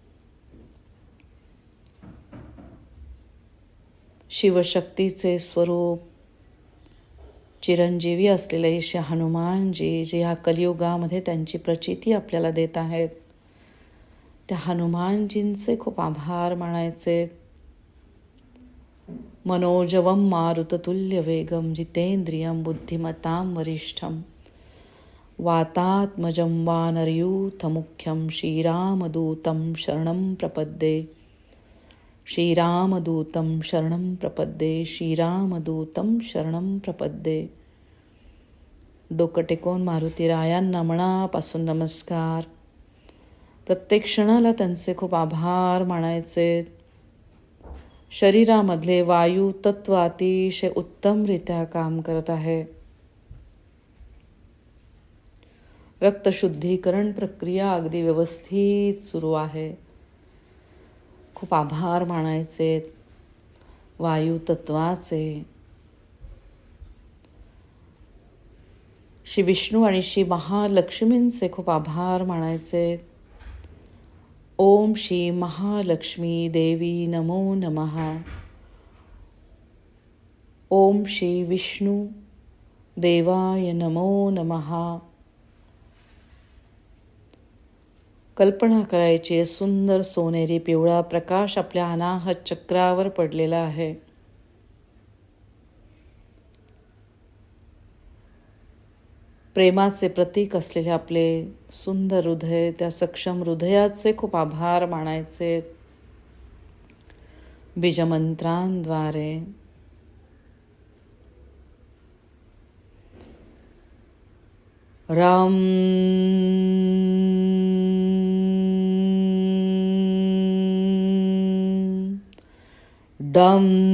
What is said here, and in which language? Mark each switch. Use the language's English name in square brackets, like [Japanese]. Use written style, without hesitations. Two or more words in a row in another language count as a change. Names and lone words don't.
[Marathi] शिवशक्तीचे स्वरूप चिरंजीवी असलेले श्री हनुमानजी, जे ह्या कलियुगामध्ये त्यांची प्रचिती आपल्याला देत आहेत, त्या हनुमानजींचे खूप आभार मानायचे. [Sanskrit] मनोजवम मारुततुल्य वेगम जितेंद्रियम बुद्धिमतां वरिष्ठम वातात्मजं वानरयूथमुख्यं श्रीरामदूतं शरणं प्रपद्ये. श्रीरामदूतं शरणं प्रपद्ये. श्रीरामदूतं शरणं प्रपद्ये. [Marathi] डोकं टेकवून मारुतीरायांना मनापासून नमस्कार. प्रत्येक क्षणाला त्यांचे खूप आभार मानायचे. शरीरामधले वायू तत्व अतिशय उत्तमरित्या काम करत आहे. रक्तशुद्धीकरण प्रक्रिया अगदी व्यवस्थित सुरू आहे. खूप आभार मानायचे वायू तत्वाचे. श्री विष्णू आणि श्री महालक्ष्मींचे खूप आभार मानायचे. [Sanskrit] ओम श्री महालक्ष्मी देवी नमो नमः. ओम श्री विष्णू देवाय नमो नमः. [Marathi] कल्पना करायची, सुंदर सोनेरी पिवळा प्रकाश आपल्या अनाहत चक्रावर पडलेला आहे. प्रेमाचे प्रतीक असलेले आपले सुंदर हृदय, त्या सक्षम हृदयाचे खूप आभार मानायचे. बीजमंत्रांद्वारे राम डम